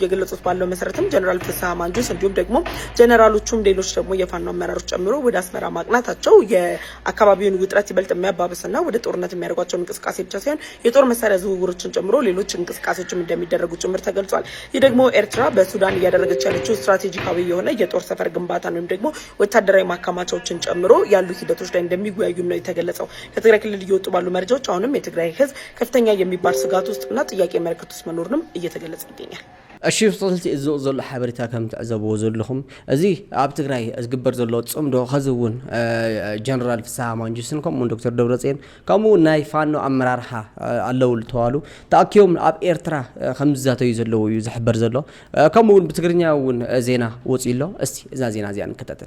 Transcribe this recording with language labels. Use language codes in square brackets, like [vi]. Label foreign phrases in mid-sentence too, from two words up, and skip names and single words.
[am] እየገለጹት ባለው መሰረትም ጀነራል ፍስሐ ማንጁስ እንዲሁም ደግሞ ጀነራሎቹም ሌሎች ደግሞ የፋኖ አመራሮች ጨምሮ ወደ አስመራ ማቅናታቸው የአካባቢውን ውጥረት ይበልጥ የሚያባብስና ወደ ጦርነት የሚያደርጓቸው እንቅስቃሴ ብቻ ሳይሆን የጦር መሳሪያ ዝውውሮችን ጨምሮ ሌሎች እንቅስቃሴዎችም እንደሚደረጉ ጭምር ተገልጿል። ይህ ደግሞ ኤርትራ በሱዳን እያደረገች ያለችው ስትራቴጂካዊ የሆነ የጦር ሰፈር ግንባታ ወይም ደግሞ ወታደራዊ ማከማቻዎችን ጨምሮ ያሉ ሂደቶች ላይ እንደሚወያዩ ነው የተገለጸው። ከትግራይ ክልል እየወጡ ባሉ መረጃዎች አሁንም የትግራይ ህዝብ ከፍተኛ የሚባል ስጋት ውስጥና ጥያቄ ምልክት ውስጥ መኖርንም እየተገለጸ ይገኛል። [ti] እሺ ፍልቲ እዞ ዘሎ ሓበሬታ ከም ትዕዘብዎ ዘለኹም እዚ ኣብ ትግራይ ዝግበር ዘሎ ጽምዶ ኸዝውን ጀነራል ፍስሐ ማንጁስን ከምኡውን ዶክተር ደብረጽዮን ከምኡውን ናይ ፋኖ ኣመራርሓ ኣለዉ ዝተባሃሉ ተኣኪቦም ኣብ ኤርትራ ከም ዝዛተዩ ዘለዉ እዩ ዝሕበር ዘሎ ከምኡውን ብትግርኛ እውን ዜና ወፂኡ ኣሎ። እስቲ እዛ ዜና እዚኣ ንከታተል።